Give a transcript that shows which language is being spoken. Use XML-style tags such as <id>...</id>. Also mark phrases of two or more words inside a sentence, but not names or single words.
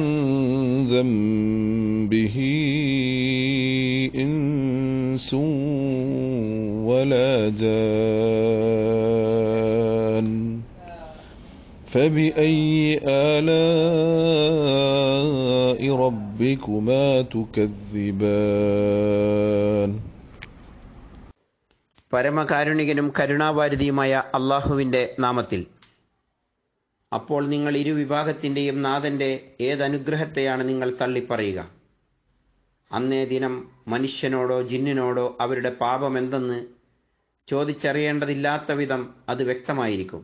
<ar>ذنبه إنس ولا جان فبأي آلاء ربكما تكذبان</ar> <ml>പരമകാരുണികനും കരുണാവാരിധിയുമായ അള്ളാഹുവിൻ്റെ നാമത്തിൽ. അപ്പോൾ നിങ്ങൾ ഇരുവിഭാഗത്തിൻ്റെയും നാഥൻ്റെ ഏതനുഗ്രഹത്തെയാണ് നിങ്ങൾ തള്ളിപ്പറയുക? അന്നേ ദിനം മനുഷ്യനോടോ ജിന്നിനോടോ അവരുടെ പാപമെന്തെന്ന് ചോദിച്ചറിയേണ്ടതില്ലാത്ത വിധം അത് വ്യക്തമായിരിക്കും.</ml>